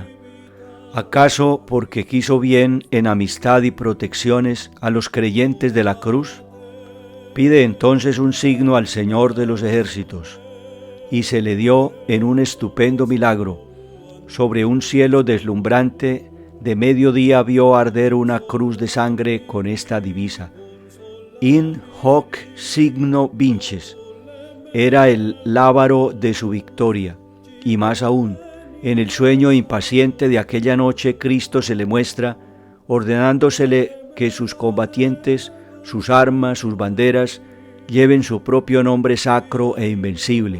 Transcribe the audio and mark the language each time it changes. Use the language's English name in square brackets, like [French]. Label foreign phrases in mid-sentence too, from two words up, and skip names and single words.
[Spanish] ¿Acaso porque quiso bien en amistad y protecciones a los creyentes de la cruz? Pide entonces un signo al Señor de los ejércitos, y se le dio en un estupendo milagro. Sobre un cielo deslumbrante, de mediodía vio arder una cruz de sangre con esta divisa: [Latin] In hoc signo vinces. [Spanish] Era el lábaro de su victoria, y más aún, en el sueño impaciente de aquella noche Cristo se le muestra, ordenándosele que sus combatientes, sus armas, sus banderas, lleven su propio nombre sacro e invencible.